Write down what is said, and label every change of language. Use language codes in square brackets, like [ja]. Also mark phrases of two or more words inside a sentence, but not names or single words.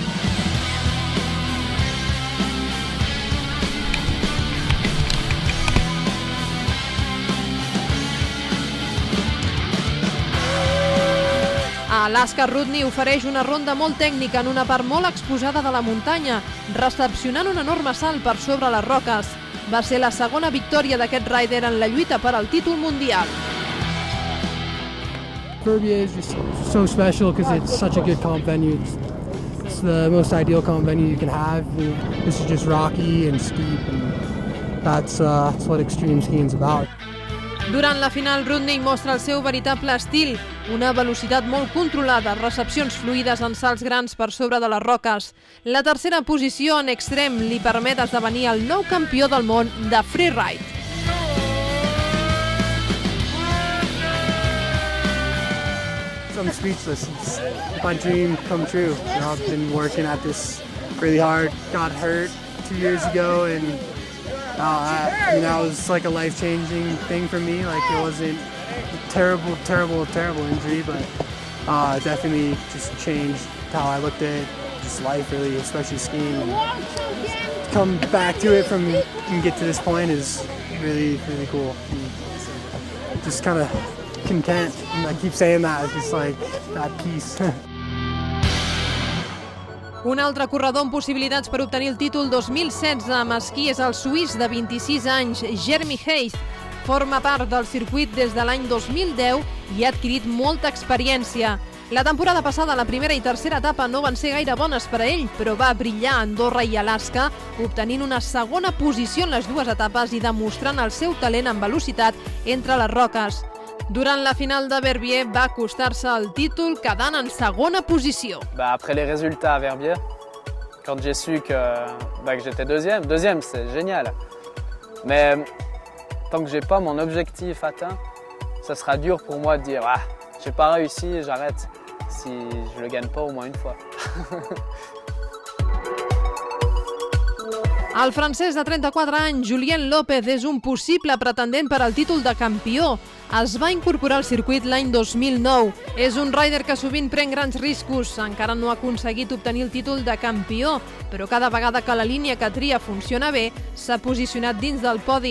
[ca] A Alaska, Rudney ofereix una ronda molt tècnica en una part molt exposada de la muntanya, recepcionant un enorme salt per sobre les roques. Va ser la segona victòria d'aquest rider en la lluita per al títol mundial. [en] Verbier is just so special because it's such a good comp venue. It's the most ideal comp venue you can have. This is just rocky and steep, and that's what extreme skiing is about. Durant la final, Rudney mostra el seu veritable estil, una velocitat molt controlada, recepcions fluides en salts grans per sobre de les roques. La tercera posició en extrem li permet esdevenir el nou campió del món de freeride. I'm speechless. It's my dream come true. I've been working at this really hard. Got hurt 2 years ago, and that was like a life-changing thing for me. Like it wasn't a terrible injury, but definitely just changed how I looked at just life, really, especially skiing. And to come back to it and get to this point is really, really cool. And just kind of content, and I keep saying that, it's just like that peace. [ca] Un altre corredor amb possibilitats per obtenir el títol 2016 amb esquí és el suís de 26 anys, Jeremy Hayes. Forma part del circuit des de l'any 2010 i ha adquirit molta experiència. La temporada passada, la primera i tercera etapa no van ser gaire bones per a ell, però va brillar a Andorra i Alaska, obtenint una segona posició en les dues etapes i demostrant el seu talent en velocitat entre les roques. Durant la final de Verbier va acostar-se al títol quedant en segona posició. [fr] Après les résultats à Verbier, quand j'ai su que j'étais deuxième c'est génial. Mais tant que j'ai pas mon objectif atteint, ça sera dur pour moi de dire j'ai pas réussi, j'arrête si je le gagne pas au moins une fois. [ca] El francès de 34 anys, Julien López, és un possible pretendent per al títol de campió. Es va incorporar al circuit l'any 2009. És un rider que sovint pren grans riscos. Encara no ha aconseguit obtenir el títol de campió, però cada vegada que la línia que tria funciona bé, s'ha posicionat dins del podi.